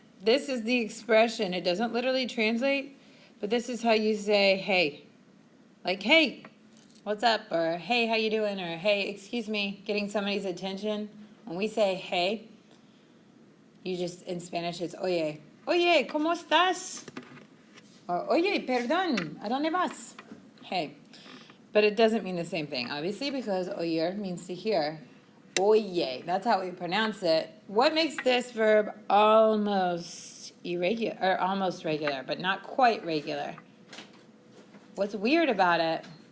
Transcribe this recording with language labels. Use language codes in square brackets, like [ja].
[en] This is the expression. It doesn't literally translate, but this is how you say hey. Like, hey, what's up? Or hey, how you doing? Or hey, excuse me, getting somebody's attention. When we say hey, you just, in Spanish, it's oye. [es] Oye, ¿cómo estás? Or oye, perdón, ¿a dónde vas? [en] Hey. But it doesn't mean the same thing, obviously, because oír means to hear. Oye, that's how we pronounce it. What makes this verb almost irregular, or almost regular, but not quite regular? What's weird about it?